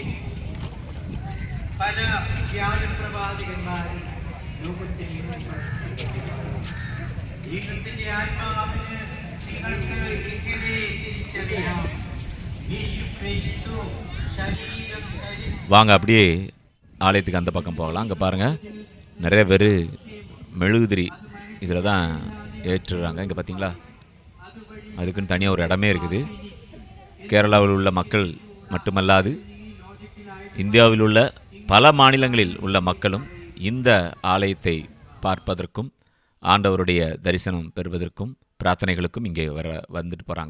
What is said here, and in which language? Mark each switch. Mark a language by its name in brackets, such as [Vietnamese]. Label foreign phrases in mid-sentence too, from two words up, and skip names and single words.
[Malayalam] പല വ്യാജപ്രവാചകന്മാരും ലോകത്തിൽ ദൈവത്തിന്റെ ആത്മാവിന് നിങ്ങൾക്ക് എങ്ങനെ തിരിച്ചറിയാം? യേശു ക്രിസ്തു ശരീരം [Tamil] வாங்க அப்படியே ஆலயத்துக்கு அந்த பக்கம் போகலாம். அங்கே பாருங்கள், நிறைய பேர் மெழுகுதிரி இதில் தான் ஏற்றுறாங்க. இங்கே பார்த்தீங்களா, அதுக்குன்னு தனியாக ஒரு இடமே இருக்குது. கேரளாவில் உள்ள மக்கள் மட்டுமல்லாது இந்தியாவில் உள்ள பல மாநிலங்களில் உள்ள மக்களும் இந்த ஆலயத்தை பார்ப்பதற்கும் ஆண்டவருடைய தரிசனம் பெறுவதற்கும் பிரார்த்தனைகளுக்கும் இங்கே வந்துட்டு போகிறாங்க.